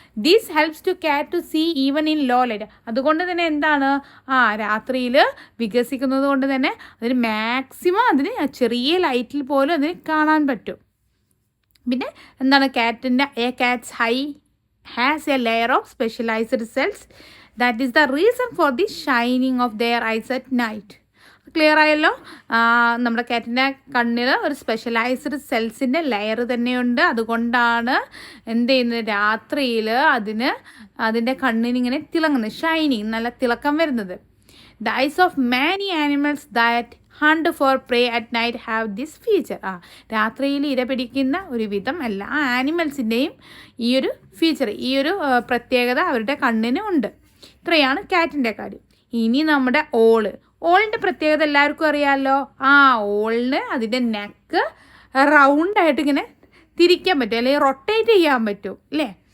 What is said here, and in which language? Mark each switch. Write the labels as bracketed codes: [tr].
[en] This helps to cat to see even in low light. [ml] അതുകൊണ്ട് തന്നെ എന്താണ് രാത്രിയിൽ വികസിക്കുന്നത് കൊണ്ട് തന്നെ അതിന് മാക്സിമം അതിന് ചെറിയ ലൈറ്റിൽ പോലും അതിന് കാണാൻ പറ്റും. പിന്നെ എന്താണ് [en] A cat's eye has a layer of specialised cells. That is the reason for the shining of their eyes at night. [ml] Clear ആയല്ലോ? നമ്മുടെ കാറ്റിൻ്റെ കണ്ണിൽ ഒരു സ്പെഷ്യലൈസ്ഡ് സെൽസിൻ്റെ ലെയർ തന്നെയുണ്ട്. അതുകൊണ്ടാണ് എന്ത് ചെയ്യുന്നത്, രാത്രിയിൽ അതിൻ്റെ കണ്ണിനിങ്ങനെ തിളങ്ങുന്നത്, ഷൈനിങ്, നല്ല തിളക്കം വരുന്നത്. [en] The eyes of many animals that hunt for prey at night have this feature. [ml] രാത്രിയിൽ ഇര പിടിക്കുന്ന ഒരുവിധം എല്ലാ ആനിമൽസിൻ്റെയും ഈ ഒരു ഫീച്ചർ, ഈ ഒരു പ്രത്യേകത അവരുടെ കണ്ണിന് ഉണ്ട്. ഇത്രയാണ് കാറ്റിൻ്റെ കാര്യം. ഇനി നമ്മുടെ ഓളിൻ്റെ പ്രത്യേകത എല്ലാവർക്കും അറിയാമല്ലോ. ഓളിന് അതിൻ്റെ നെക്ക് റൗണ്ടായിട്ട് ഇങ്ങനെ തിരിക്കാൻ പറ്റും, അല്ലെങ്കിൽ റൊട്ടേറ്റ് ചെയ്യാൻ പറ്റും അല്ലേ?